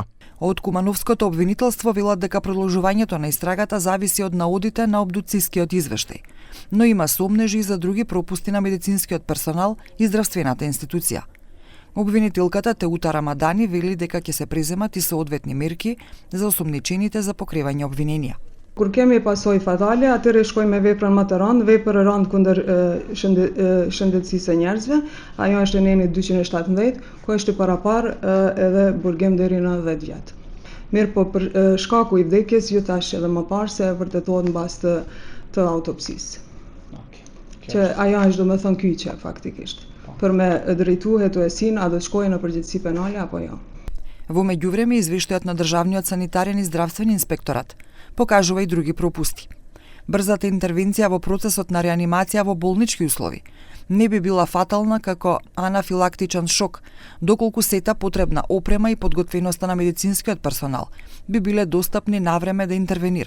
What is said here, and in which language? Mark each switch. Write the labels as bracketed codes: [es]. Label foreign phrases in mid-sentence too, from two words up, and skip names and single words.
[mk] Од Кумановското обвинителство велат дека продолжувањето на истрагата зависи од наодите на обдуцискиот извештај, но има сомнежи за други пропусти на медицинскиот персонал и здравствената институција. Обвинителката Теута Рамадани вели дека ќе се преземат и соодветни мерки за осомничените за покривање обвиненија. [sq] Kur kemi pasojë fatale, atëherë shkojmë me veprën më të rëndë, veprë e rëndë kundër shëndetësisë së njerëzve. Ajo është neni 217, ku është i parapar edhe burgim deri në 10 vjet. Mirë, po për shkaku i vdekjes ju thash edhe më parë se vërtetohet mbas të autopsisë. Që ajo është domethënë kyçe faktikisht. Për me drejtu hetuesin, a do të shkojë në përgjegjësi penale apo jo. [mk] Во меѓувреме, извештајот на Државниот санитарен и здравствен инспекторат покажува и други пропусти. Брзата интервенција во процесот на реанимација во болнички услови не би била фатална како анафилактичен шок, доколку сета потребна опрема и подготвеноста на медицинскиот персонал би биле достапни навреме да интервенира.